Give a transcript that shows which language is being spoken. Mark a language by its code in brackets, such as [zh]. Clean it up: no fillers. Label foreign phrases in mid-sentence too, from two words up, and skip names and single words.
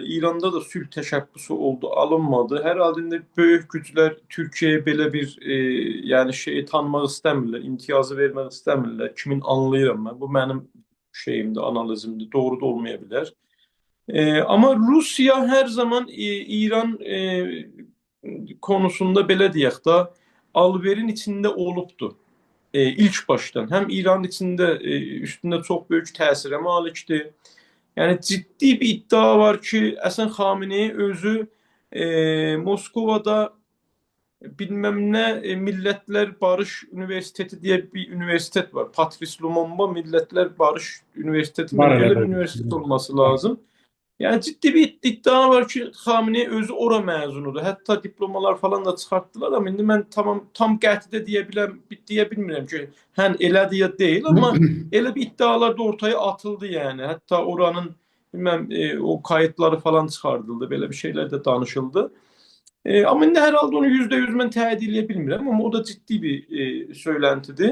[az] İranda da sülh təşəbbüsü oldu, alınmadı. Hər halda indi böyük güclər Türkiyəyə belə bir yəni şeyi tanımaq istəmirlər, imtiyazı vermək istəmirlər. Kimin anlayıram mən. Bu mənim şeyimdir, analizimdir. Doğru da olmaya bilər. Amma Rusiya hər zaman İran konusunda belə deyək də alverin içində olubdu. [tr] İlk baştan hem İran içinde üstünde çok büyük tesire malikti. Yani ciddi bir iddia var ki Hasan Xamenei özü Moskova'da bilmem ne Milletler Barış Üniversiteti diye bir üniversitet var. Patrice Lumumba Milletler Barış Üniversiteti mi? [az] Var elə [tr] Öyle bir bir. üniversitet olması lazım. Yani ciddi bir iddia var ki Xamenei [az] özü ora məzunudur. Hətta diplomalar falan da çıxartdılar amma indi mən tam qəti də deyə bilmirəm ki, hən elədir ya deyil, amma elə bir iddialar da ortaya atıldı yəni. Hətta oranın [tr] bilmem o kayıtları falan [az] çıxardıldı. Belə bir şeylər də danışıldı. Amma indi hər halda onu %100 mən təyid edə bilmirəm, amma o da ciddi bir söyləntidir.